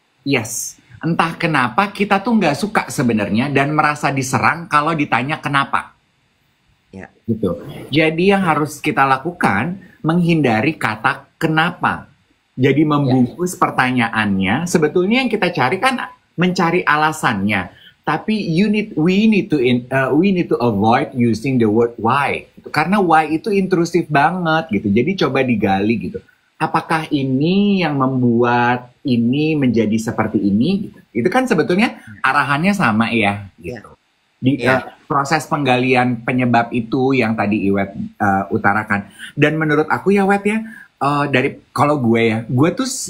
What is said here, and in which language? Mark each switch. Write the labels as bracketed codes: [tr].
[id] Yes. Entah kenapa kita tuh nggak suka sebenarnya dan merasa diserang kalau ditanya kenapa. Ya. Gitu. Jadi yang harus kita lakukan menghindari kata kenapa. Jadi membungkus pertanyaannya. Sebetulnya yang kita cari kan mencari alasannya. Tapi [en] we need to avoid using the word why. [id] Gitu. Karena why itu intrusif banget gitu. Jadi coba digali gitu. Apakah ini yang membuat ini menjadi seperti ini? Gitu. Itu kan sebetulnya arahannya sama ya. Gitu. Di proses penggalian penyebab itu yang tadi Iwet utarakan. Dan menurut aku ya Wet ya, dari kalau gue ya, gue tuh